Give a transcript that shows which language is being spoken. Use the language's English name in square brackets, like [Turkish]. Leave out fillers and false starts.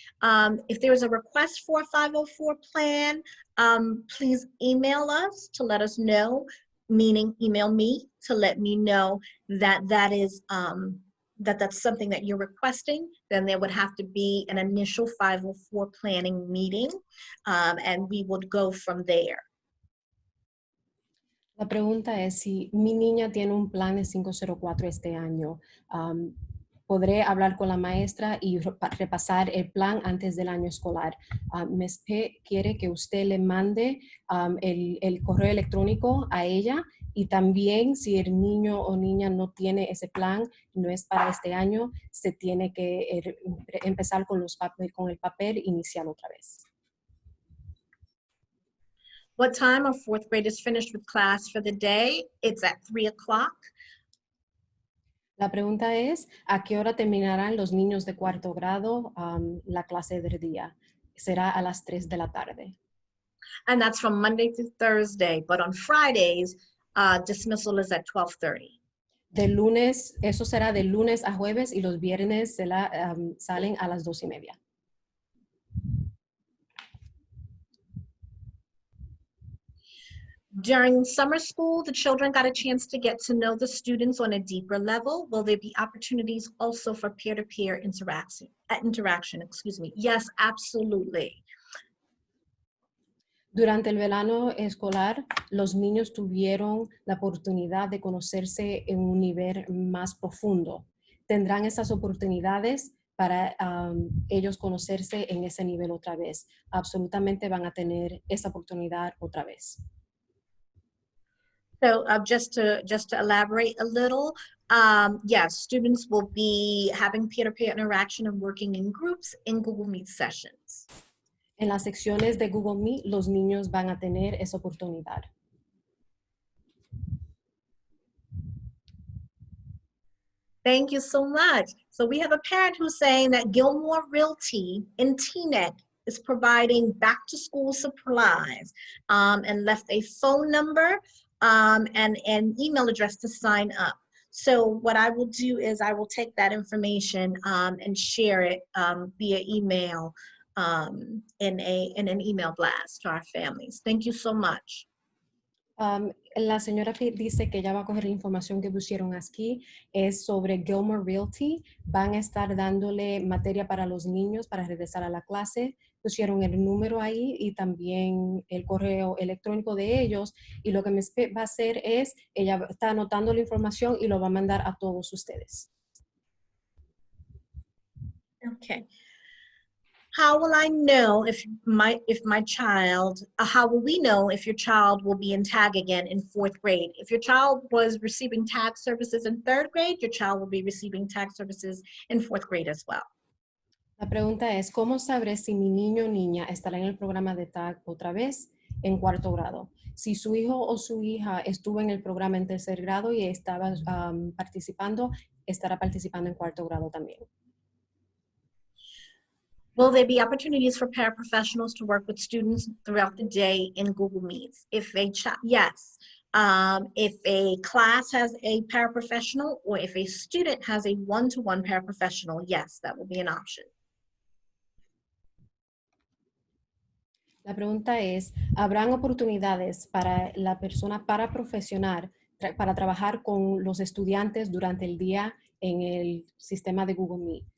[English] If there is a request for a 504 plan, please email us to let us know, meaning email me to let me know that that's something that you're requesting. Then there would have to be an initial 504 planning meeting, and we would go from there. [Spanish] La pregunta es si mi niña tiene un plan de 504 este año. Podré hablar con la maestra y repasar el plan antes del año escolar. Ms. P quiere que usted le mande el correo electrónico a ella y también si el niño o niña no tiene ese plan, no es para este año, se tiene que empezar con el papel inicial otra vez. [English] What time are fourth graders finished with class for the day? It's at 3 o'clock. [Spanish] La pregunta es, ¿a qué hora terminarán los niños de cuarto grado la clase del día? Será a las 3 de la tarde. [English] And that's from Monday through Thursday, but on Fridays, dismissal is at 12:30. [Spanish] De lunes, eso será de lunes a jueves y los viernes salen a las 2:30. [English] During summer school, the children got a chance to get to know the students on a deeper level. Will there be opportunities also for peer-to-peer interaction? Yes, absolutely. [Spanish] Durante el verano escolar, los niños tuvieron la oportunidad de conocerse en un nivel más profundo. Tendrán esas oportunidades para ellos conocerse en ese nivel otra vez. Absolutamente van a tener esa oportunidad otra vez. [English] So just to elaborate a little, yes, students will be having peer-to-peer interaction and working in groups in Google Meet sessions. [Spanish] En las secciones de Google Meet, los niños van a tener esa oportunidad. [English] Thank you so much. So we have a parent who's saying that Gilmore Realty in Teaneck is providing back to school supplies and left a phone number and an email address to sign up. So what I will do is I will take that information and share it via email in an email blast to our families. Thank you so much. [Spanish] La señora dice que ella va a coger la información que pusieron aquí, es sobre Gilmore Realty. Van a estar dándole materia para los niños para regresar a la clase. Pusieron el número ahí y también el correo electrónico de ellos. Y lo que me va a hacer es, ella está anotando la información y lo va a mandar a todos ustedes. [English] Okay. How will I know if my child, how will we know if your child will be in tag again in 4th grade? If your child was receiving tag services in 3rd grade, your child will be receiving tag services in 4th grade as well. [Spanish] La pregunta es, ¿cómo sabré si mi niño o niña estará en el programa de tag otra vez en 4º grado? Si su hijo o su hija estuvo en el programa en 3er grado y estaba participando, estará participando en 4º grado también. [English] Will there be opportunities for paraprofessionals to work with students throughout the day in Google Meets? Yes. If a class has a paraprofessional or if a student has a one-to-one paraprofessional, yes, that will be an option. [Spanish] La pregunta es, ¿habrán oportunidades para la persona paraprofesional para trabajar con los estudiantes durante el día en el sistema de Google Meet?